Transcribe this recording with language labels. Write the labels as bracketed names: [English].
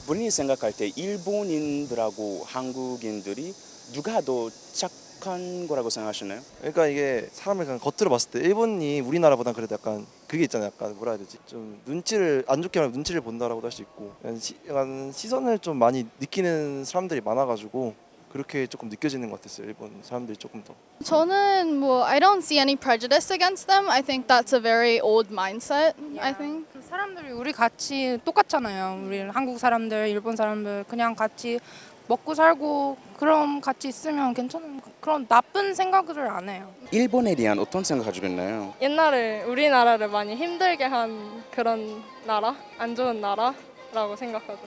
[Korean] 본인이 생각할 때 일본인들하고 한국인들이 누가 더 착한 거라고 생각하시나요? 그러니까 이게 사람을 그냥 겉으로 봤을 때 일본이 우리나라보다 그래도 약간 그게 있잖아요. 약간 뭐라 해야 되지? 좀 눈치를 안 좋게 하면 눈치를 본다라고도 할 수 있고 약간 시선을 좀 많이 느끼는 사람들이 많아가지고 그렇게 조금 느껴지는 것 같았어요. 일본 사람들이 조금 더. 저는 뭐 [English] I don't see any prejudice against them. I think that's a very old mindset. I think. [Korean] 그 사람들이 우리 같이 똑같잖아요. 우리 한국 사람들, 일본 사람들 그냥 같이 먹고 살고 그럼 같이 있으면 괜찮은 그런 나쁜 생각을 안 해요. 일본에 대한 어떤 생각 가지고 있나요? 옛날에 우리나라를 많이 힘들게 한 그런 나라, 안 좋은 나라라고 생각하죠.